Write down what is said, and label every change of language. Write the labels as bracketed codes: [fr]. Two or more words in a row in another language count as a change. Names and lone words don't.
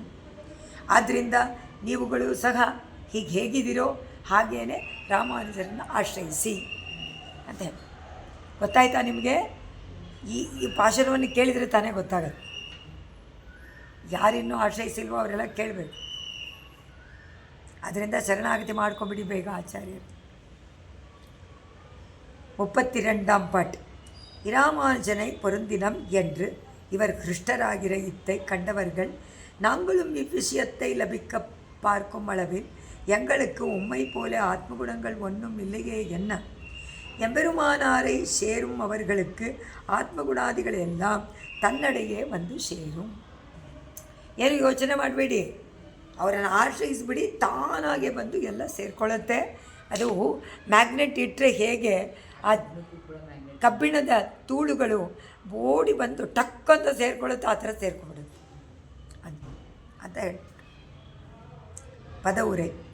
[kn] ಆದ್ದರಿಂದ ನೀವುಗಳು ಸಹ ಹೀಗೆ ಹೇಗಿದ್ದೀರೋ ಹಾಗೇ ರಾಮಾನುಜರನ್ನು ಆಶ್ರಯಿಸಿ ಅಂತ ಹೇಳಿ. ಗೊತ್ತಾಯ್ತಾ ನಿಮಗೆ? ಈ ಪಾಶುರವನ್ನು ಕೇಳಿದರೆ ತಾನೇ ಗೊತ್ತಾಗತ್ತೆ. ಯಾರಿನ್ನೂ ಆಶ್ರಯಿಸಿಲ್ವೋ ಅವರೆಲ್ಲ ಕೇಳಬೇಕು. ಅದರಿಂದ ಶರಣಾಗತಿ ಮಾಡ್ಕೊಂಬಿಡಿ ಬೇಗ ಆಚಾರ್ಯರು. [ta] 32ஆம் பாட்டு. இராமானுஜனை பொருந்தினம் என்று இவர் கிருஷ்டராகிற இத்தை கண்டவர்கள் நாங்களும் இவ்விஷயத்தை லபிக்க பார்க்கும் அளவில் எங்களுக்கு உம்மை போல ஆத்மகுணங்கள் ஒன்றும் இல்லையே என்ன. எம்பெருமானாரை சேரும் அவர்களுக்கு ಆತ್ಮಗುಣಾದಿಗಳು எல்லாம் தன்னடையே வந்து சேரும். [kn] ಏನು ಯೋಚನೆ ಮಾಡಬೇಡಿ, ಅವರನ್ನು ಆಶ್ರಯಿಸಿಬಿಡಿ, ತಾನಾಗೆ ಬಂದು ಎಲ್ಲ ಸೇರಿಕೊಳ್ಳುತ್ತೆ. ಅದು ಮ್ಯಾಗ್ನೆಟ್ ಇಟ್ಟರೆ ಹೇಗೆ ಆ ಕಬ್ಬಿಣದ ತೂಳುಗಳು ಓಡಿ ಬಂದು ಟಕ್ ಅಂತ ಸೇರಿಕೊಳ್ಳುತ್ತೆ, ಆ ಥರ ಸೇರ್ಕೊಂಡ್ಬಿಡುತ್ತೆ ಅಂತ ಹೇಳಿ ಪದವುರೈ.